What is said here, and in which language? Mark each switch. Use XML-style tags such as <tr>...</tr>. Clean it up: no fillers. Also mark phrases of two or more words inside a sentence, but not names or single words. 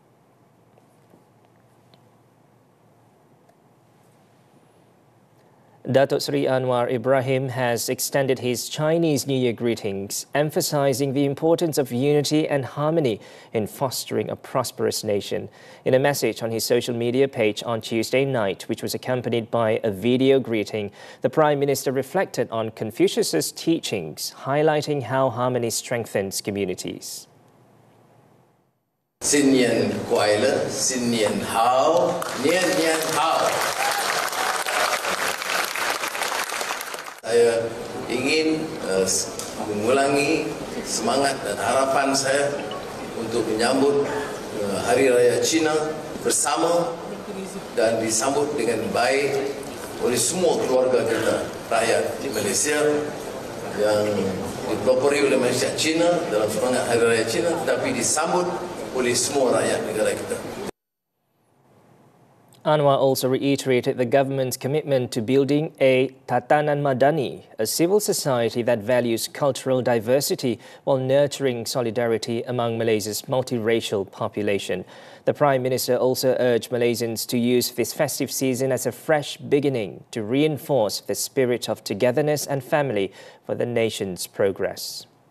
<en>Datuk Seri Anwar Ibrahim has extended his Chinese New Year greetings, emphasizing the importance of unity and harmony in fostering a prosperous nation. In a message on his social media page on Tuesday night, which was accompanied by a video greeting, the Prime Minister reflected on Confucius's teachings, highlighting how harmony strengthens communities.</en> <zh>新年快乐，新年好，年年好。</zh> <ms>Saya ingin mengulangi semangat dan harapan saya untuk menyambut Hari Raya Cina bersama dan disambut dengan baik oleh semua keluarga kita, rakyat di Malaysia yang dipelopori oleh masyarakat Cina dalam semangat Hari Raya Cina, tetapi disambut oleh semua rakyat negara kita.</ms> <en>Anwar also reiterated the government's commitment to building a Tatanan Madani, a civil society that values cultural diversity while nurturing solidarity among Malaysia's multiracial population. The Prime Minister also urged Malaysians to use this festive season as a fresh beginning to reinforce the spirit of togetherness and family for the nation's progress.</en>